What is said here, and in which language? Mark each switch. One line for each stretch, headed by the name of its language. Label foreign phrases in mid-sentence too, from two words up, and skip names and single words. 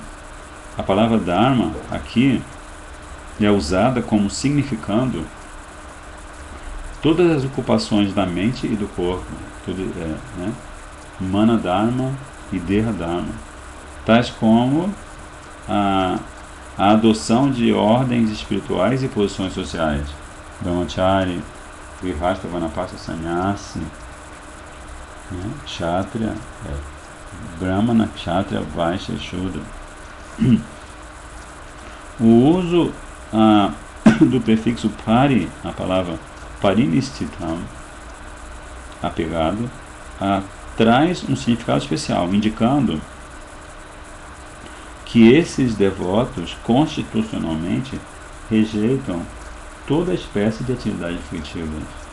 Portuguese: A palavra Dharma aqui é usada como significando todas as ocupações da mente e do corpo, né?
Sanskrit: मन धर्म
Portuguese: e
Sanskrit: देह धर्म,
Portuguese: tais como a adoção de ordens espirituais e posições sociais,
Sanskrit: ब्रह्मचारी गृहस्थ वनपस संन्यासी, né? क्षत्रिय ब्राह्मण क्षत्रिय वैश्य शूद्र.
Portuguese: O uso do prefixo pari, a palavra parinistitam, apegado, traz um significado especial, indicando que esses devotos constitucionalmente rejeitam toda espécie de atividades fruitivas.